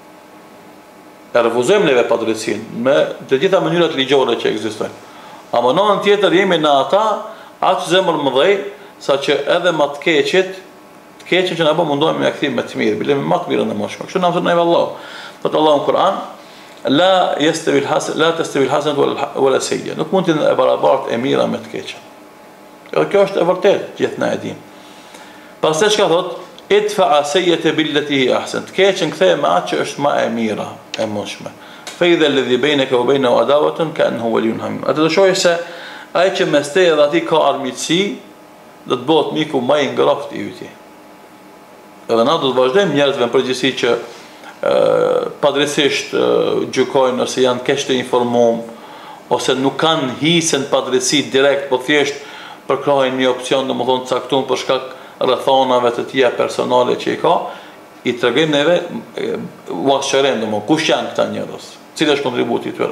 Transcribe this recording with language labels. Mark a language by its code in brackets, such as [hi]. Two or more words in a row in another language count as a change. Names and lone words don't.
[sq] E refuzojmë neve padrejtësinë me të gjitha mënyrat ligjore që ekzistojnë. Ama në anën tjetër jemi në ata atë zemër mëdhej, saqë edhe më të keqen që na bë mundohemi me kthim me të mirë, bile me më të mirën e mëshme. Kështu na thot ne vallahu. Thot Allahu në Kur'an, [ar] لا تستوي الحسنة ولا السيئة. [sq] Nuk mund të barabartë e mira me të keqen. Edhe kjo është e vërtetë, gjithë na e dimë. Pastaj çka thot? [ar] ادفع السيئة بالتي هي أحسن. [sq] Të keqen kthej me atë që është më e mira, e mëshme. [ar] فإذا الذي بينك وبينه عداوة كأنه ولي حميم. [sq] Atë do shohësh se ai që mes teje dhe atij ka armiqësi, do të bëhet miku më i ngrohtë i yt. Edhe na do të vazhdojmë njerëzve në përgjithësi që padrejtisht gjykojnë ose janë keq të informuar ose nuk kanë hisën padrejtësi direkt, po thjesht përkrahojnë një opsion domethënë caktuar për shkak rrethonave të tija personale që i ka, i tregojmë neve uashëren domethënë kush janë këta njerëz, cili është kontributi i tyre.